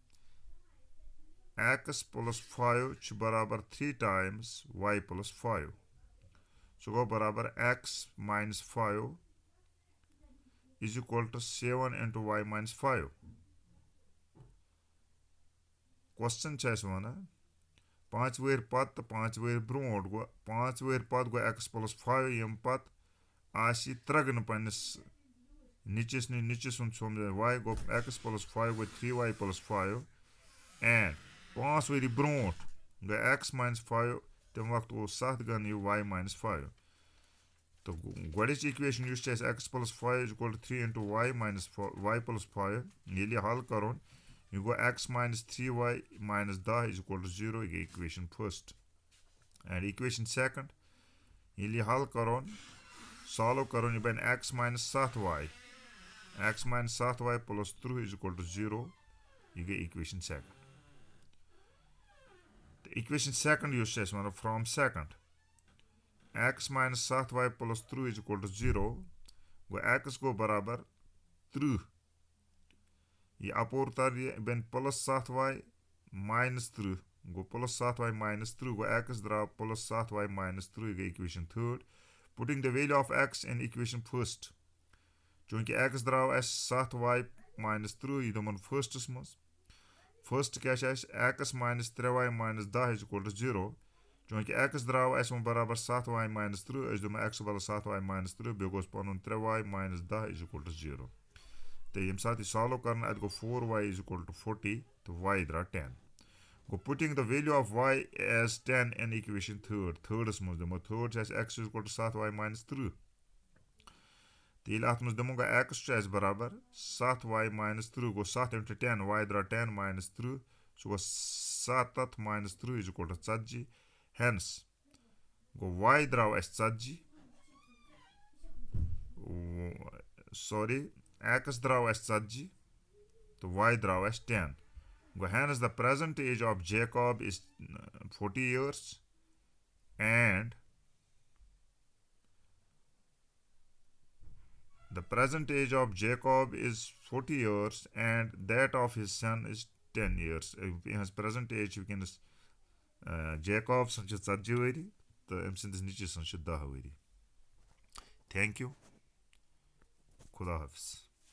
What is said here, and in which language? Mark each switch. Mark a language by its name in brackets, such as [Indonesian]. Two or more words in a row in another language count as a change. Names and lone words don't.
[English] X plus 5 is barabar 3 times Y plus 5. So go barabar X minus 5 is equal to 7 into Y minus 5. Question chess one. [Kashmiri] 5 ؤری پتہٕ تہٕ 5 ؤری برونٛٹھ گوٚو 5 ؤری پتہٕ گوٚو [English] X plus 5 [Kashmiri] ییٚمہِ پتہٕ آسہِ ترٛگنہٕ پننِس نیٚچِس نِش نیٚچِس سُنٛد ژھیوٚن Y گوٚو [English] X plus 5 [Kashmiri] گوٚو [English] 3Y plus 5 and 5 [Kashmiri] ؤری برونٛٹھ گوٚو [English] X minus 5 [Kashmiri] تَمہِ وقتہٕ اوس 7 گن یہِ [English] Y minus 5. [Kashmiri] تہٕ گۄڈٕچ equation یُس چھِ اَسہِ [English] X plus 5 is equal to 3 into Y minus 4, Y plus 5 [Kashmiri] ییٚلہِ یہِ حل کَرون یہِ گوٚو [English] X minus 3Y minus 10 is equal to 0. [Kashmiri] یہِ گٔے [English] equation first. And equation second [Kashmiri] ییٚلہِ یہِ حل کَرون solve کَرون یہِ بنہِ [English] X minus 7Y. X minus 7Y plus 3 is equal to 0. [Kashmiri] یہِ گٔے [English] equation second. The equation second [Kashmiri] یُس چھِ اَسہِ وَنان [English] from second. X minus 7Y plus 3 is equal to 0. [Kashmiri] گوٚو X گوٚو بَرابر 30. یہِ اَپور تَر یہِ بَنہِ [English] plus 7Y minus 30. گوٚو plus 7Y minus 30. گوٚو X درٛاو plus 7Y minus 30. گٔے equation third. Putting the value of X in equation first. [Kashmiri] چوٗنٛکہِ X درٛاو اَسہِ [English] 7Y minus 30 [Kashmiri] یہِ دوٚپُن firstَس منٛز. [English] First [Kashmiri] کیٛاہ چھِ اَسہِ [English] X minus 3Y minus 10 is equal to 0. [Kashmiri] چوٗنٛکہِ X درٛاو اَسہِ وۄنۍ بَرابر [English] 7Y minus 30 [Kashmiri] أسۍ دوٚپُن X بَرابر [English] 7Y minus 30 [Kashmiri] بیٚیہِ گوٚژھ پَنُن [English] 3Y minus 10 is equal to 0. [Kashmiri] تہٕ ییٚمہِ ساتہٕ یہِ solve کَرنہٕ اَتہِ گوٚو [English] 4Y is equal to 40 [Kashmiri] تہٕ Y درٛاو 10. [English] گوٚو putting the value of Y as 10 in equation third. Thirdَس [Kashmiri] منٛز دِمو [English] third [Kashmiri] چھِ اَسہِ [English] X is equal to 7Y minus 30. [Kashmiri] تہٕ ییٚلہِ اَتھ منٛز دِمو گوٚو X چھُ اَسہِ بَرابر [English] 7Y minus 30 [Kashmiri] گوٚو [English] 7 into 10 Y [Kashmiri] درٛاو [English] 10 minus 30 [Kashmiri] سُہ گوٚو [English] 7 minus 30 is equal to 40. [Kashmiri] Hence گوٚو Y درٛاو اَسہِ 40. Sorry X درٛاو اَسہِ 40 تہٕ Y درٛاو اَسہِ 10. [English] گوٚو hence the present age of Jacob is 40 years and the present age of Jacob is 40 years and that of his son is 10 years. His present age [Kashmiri] وٕنکیٚنَس Jacob سُنٛد چھِ 40 ؤری تہٕ أمۍ سٕنٛدِس نیٚچِوِ سُنٛد چھِ 10 ؤری. [English] Thank you. [Kashmiri] خُدا حافِظ.